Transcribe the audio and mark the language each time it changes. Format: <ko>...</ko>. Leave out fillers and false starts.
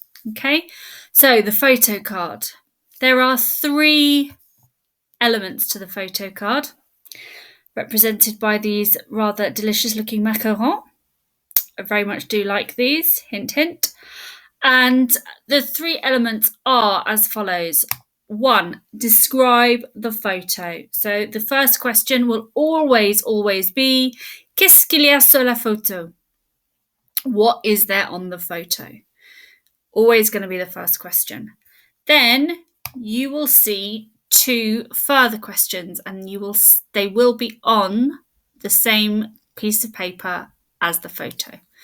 <en>Okay, so the photo card. There are 3 elements to the photo card, represented by these rather delicious looking macarons. I very much do like these, hint, hint. And the 3 elements are as follows. 1, describe the photo. So the first question will always be,</en> <fr>qu'est-ce qu'il y a sur la photo?</fr> <en>What is there on the photo? Always going to be the first question. Then you will see 2 further questions and they will be on the same piece of paper as the photo.</en>